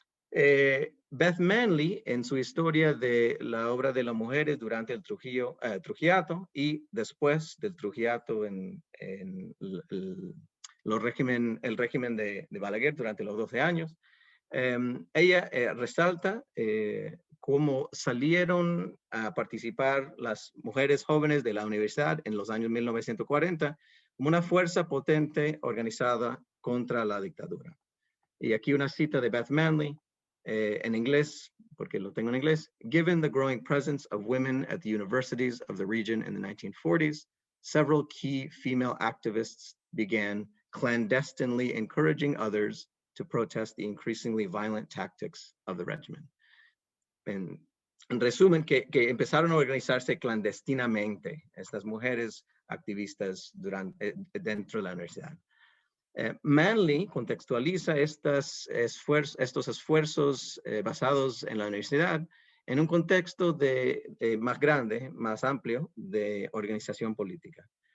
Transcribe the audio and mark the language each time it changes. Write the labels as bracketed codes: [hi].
[es] Beth Manley, en su historia de la obra de las mujeres durante el trujillato y después del trujillato en el régimen de Balaguer durante los 12 años, ella resalta cómo salieron a participar las mujeres jóvenes de la universidad en los años 1940 como una fuerza potente organizada contra la dictadura. Y aquí una cita de Beth Manley en inglés, porque lo tengo en inglés. [en] Given the growing presence of women at the universities of the region in the 1940s, several key female activists began clandestinely encouraging others to protest the increasingly violent tactics of the regime. [es] En resumen, que empezaron a organizarse clandestinamente estas mujeres activistas dentro de la universidad. Manley contextualiza estos esfuerzos basados en la universidad en un contexto más grande, más amplio de organización política.